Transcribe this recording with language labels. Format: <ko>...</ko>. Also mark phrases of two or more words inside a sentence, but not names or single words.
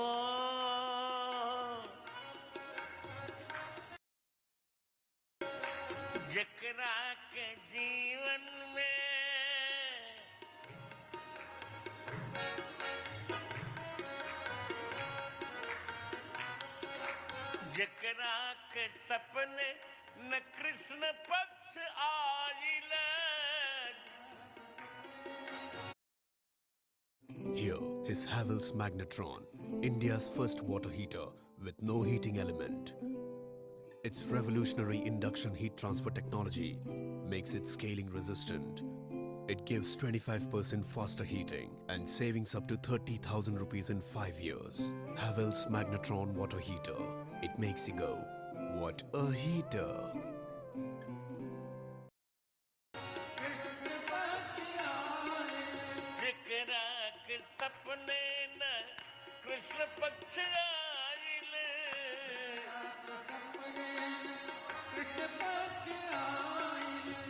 <bho>जकरा के जीवन में जकरा के सपने न कृष्ण पक्ष आइल।</bho> <en>Here is Havells Magnetron, India's first water heater with no heating element. Its revolutionary induction heat transfer technology makes it scaling resistant. It gives 25% faster heating and savings up to 30,000 rupees in 5 years. Havells Magnetron water heater. It makes you go, what a heater!</en> <bho>सपने न कृष्ण पक्ष आइल, कृष्ण पक्ष आइल।</bho>